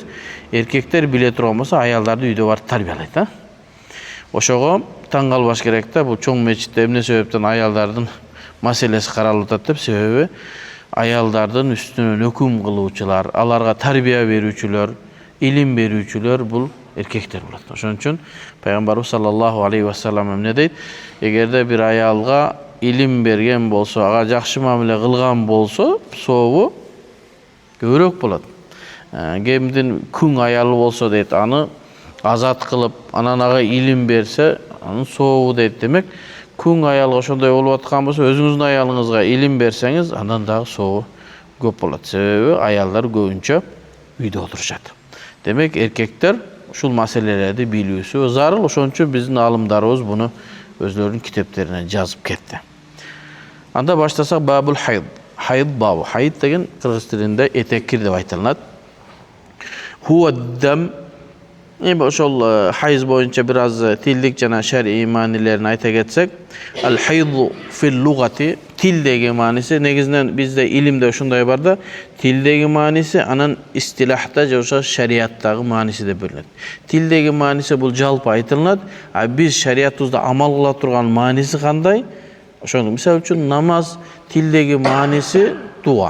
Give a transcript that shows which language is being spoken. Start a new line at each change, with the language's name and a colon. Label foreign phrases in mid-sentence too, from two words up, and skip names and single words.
Kyrgyz: Эркектер биле турган болсо аялдарды үйдө барып тарбиялайт, Ошого таң калбаш керек да, бул чоң мечитте эмне себептен аялдардын маселеси каралып атат деп, себеби аялдардын үстүнөн өкүм кылуучулар, аларга тарбия берүүчүлөр, илим берүүчүлөр бул эркектер болот. Ошон үчүн пайгамбарыбыз
Arabic: صلى الله عليه وسلم
Kyrgyz: эмне дейт? Эгерде бир аялга илим берген болсо, ага жакшы мамиле кылган болсо, сообу көбүрөөк болот. Кемдин күң аялы болсо дейт, аны азат кылып, анан ага илим берсе, анын сообу дейт. Демек, күң аялга ошондой болуп аткан болсо, өзүңүздүн аялыңызга илим берсеңиз, андан дагы сообу көп болот. Себеби аялдар көбүнчө үйдө отурушат. Демек, эркектер ушул маселелерди билүүсү зарыл. Ошон үчүн биздин аалымдарыбыз буну өзлөрүнүн китептерине жазып кетти. Анда баштасак
Arabic: باب الحيض.
Kyrgyz: Хайд бабы. Хайд деген кыргыз тилинде этек-кир деп айтылат. Хуаддам. Эми ошол хайз боюнча бир аз тилдик жана шар'ий маанилерин айта кетсек,
Arabic: الحيض في اللغة,
Kyrgyz: тилдеги мааниси, негизинен бизде илимде ушундай бар да, тилдеги мааниси анан истилахта же ошо шариаттагы мааниси деп бөлүнөт. Тилдеги мааниси бул жалпы айтылат, а биз шариятыбызда амал кыла турган мааниси кандай? Ошону мисалы үчүн намаз тилдеги мааниси дуа.